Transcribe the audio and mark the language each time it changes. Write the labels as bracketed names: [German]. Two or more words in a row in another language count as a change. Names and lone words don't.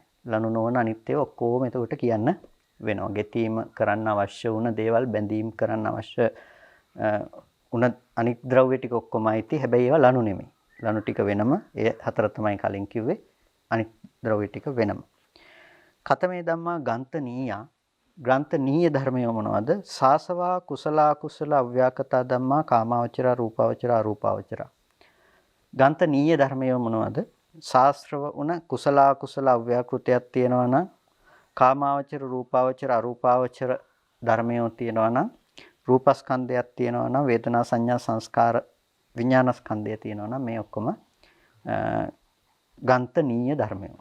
[Sinhala] ලණු නොවන අනිත්‍යව ඔක්කොම එතකොට කියන්න වෙනවා. ගෙතීම කරන්න අවශ්‍ය වුණ දේවල් බැඳීම් කරන්න අවශ්‍ය උන අනිත් ද්‍රව්‍ය ටික ඔක්කොම අයිති. හැබැයි ඒවා ලණු නෙමෙයි. ලණු ටික වෙනම. ඒ හතර තමයි කලින් කිව්වේ. අනිත් ද්‍රව්‍ය ටික වෙනම. [Pali] කතමේ ධම්මා ගන්තනීයා [Sinhala] ග්‍රන්ථ නීය ධර්මයෝ මොනවද? [Pali] සාසවා කුසලා කුසල අව්‍යාකතා ධම්මා කාමාවචර රූපාවචර අරූපාවචර. [Sinhala] ග්‍රන්ථ නීය ධර්මයෝ මොනවද? ශාස්ත්‍රව උන කුසලා කුසල අව්‍යාකෘතයක් තියෙනවා නම් කාමාවචර රූපාවචර අරූපාවචර ධර්මයෝ තියෙනවා නම් රූපස්කන්ධයක් තියෙනවා නම් වේදනා සංඥා සංස්කාර විඥානස්කන්ධය තියෙනවා නම් මේ ඔක්කොම ග්‍රන්ථ නීය ධර්මයෝ.